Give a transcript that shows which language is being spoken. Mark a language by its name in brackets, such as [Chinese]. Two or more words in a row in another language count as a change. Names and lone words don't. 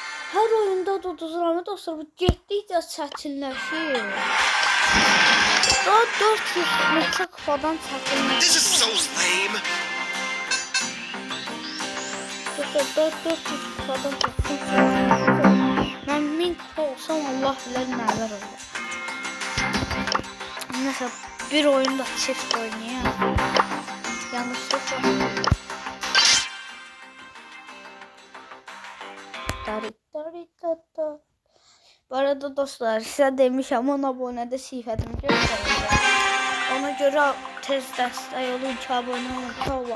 [Azerbaijani] Hər oyunda uduzuram dostlar, bu getdikcə çətinləşir. Daha 400 metrə kupadan çətinləşir. [English] This is so lame. [Azerbaijani] Dostlar 400 kupadan çətinləşir. Mən 1000 kupa olsam Allah bilər nələr olur. Nəsə bir oyunda çift oynayayım. Yanlışlıkla. Bu arada dostlar size demişim 10 abonede sifətimi göstərəcəm. Ona görə tez dəstək olun ki abone olun.